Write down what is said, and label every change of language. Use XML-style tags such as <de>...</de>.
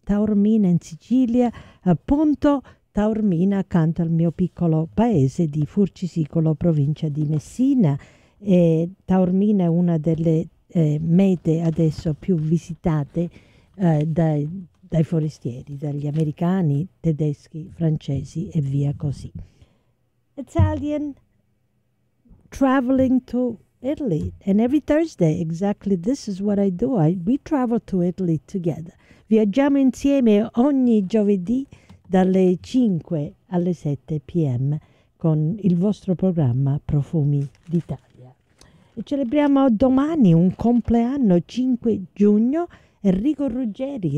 <it>Taormina in Sicilia, appunto. Taormina, accanto al mio piccolo paese di Furcisicolo, provincia di Messina. E Taormina è una delle mete adesso più visitate dai forestieri, dagli americani, tedeschi, francesi e via così.</it> <en>Italian traveling to Italy. And every Thursday, exactly this is what I do. We travel to Italy together.</en> <it>Viaggiamo insieme ogni giovedì dalle 5 alle 7 p.m. con il vostro programma Profumi d'Italia. E celebriamo domani un compleanno, 5 giugno, Enrico Ruggeri.</it>